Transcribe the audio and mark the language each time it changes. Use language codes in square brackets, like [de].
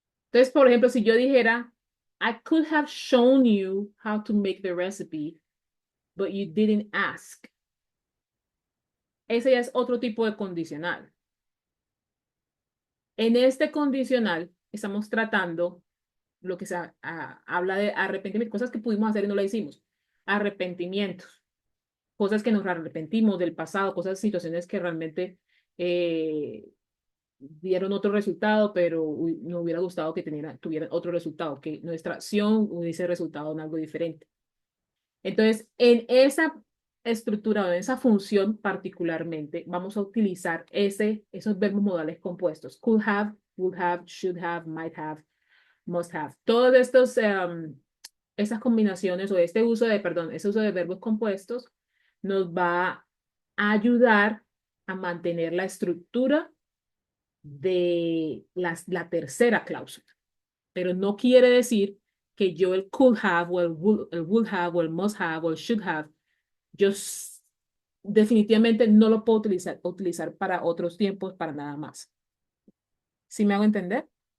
[es] Entonces, por ejemplo, si yo dijera, [en] I could have shown you how to make the recipe, but you didn't ask. [es] Ese ya es otro tipo de condicional. En este condicional estamos tratando lo que habla de arrepentimiento, cosas que pudimos hacer y no lo hicimos. Arrepentimientos, cosas que nos arrepentimos del pasado, cosas, situaciones que realmente dieron otro resultado, pero nos hubiera gustado que tuvieran otro resultado, que nuestra acción hubiese resultado en algo diferente. Entonces, estructura o en esa función particularmente, vamos a utilizar esos verbos modales compuestos. [en] Could have, would have, should have, might have, must have. [es] Todos estos, esas combinaciones o este uso de, perdón, ese uso de verbos compuestos nos va a ayudar a mantener la estructura de la tercera cláusula. Pero no quiere decir que yo el could have o el would have o el must have o el should have, yo definitivamente no lo puedo utilizar para otros tiempos, para nada más. ¿Sí me hago entender?